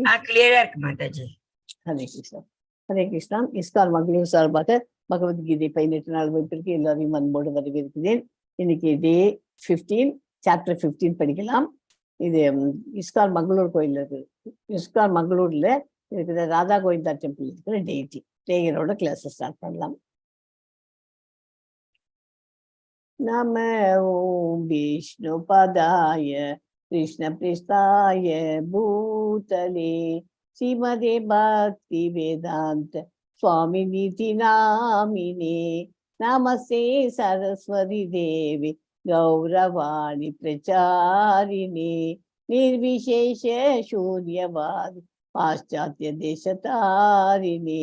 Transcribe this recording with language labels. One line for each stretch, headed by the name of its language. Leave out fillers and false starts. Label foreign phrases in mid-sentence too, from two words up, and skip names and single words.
English: Clearer Mataji.
Sanskrit: हरे कृष्ण। हरे कृष्ण.
Tamil: ISKCON Mangaluru சார்பாக பகவத் கீதை 18 நாள் வகுப்பிற்கு எல்லாரையும் அன்போடு வரவேற்கிறேன். இன்னைக்கு
English: Day 15 Chapter 15
Tamil: படிக்கலாம். இது ISKCON மங்களூர் கோயில் இருக்கு. ISKCON மங்களூர்ல இருக்கிற ராதா கோவிந்தா டெம்பிள் இருக்கிற
English: deity prayeroda class start
Tamil: பண்ணலாம்.
Sanskrit: नम ओम् विष्णु पदाय कृष्ण पृष्ठाय भूतले श्रीमदे भक्ति वेदांत स्वामी निधि नामिने नमस्ते सरस्वती देवी गौरवाणी प्रचारिणे निर्विशेष शून्यवादी पाश्चात्य देशतारिणे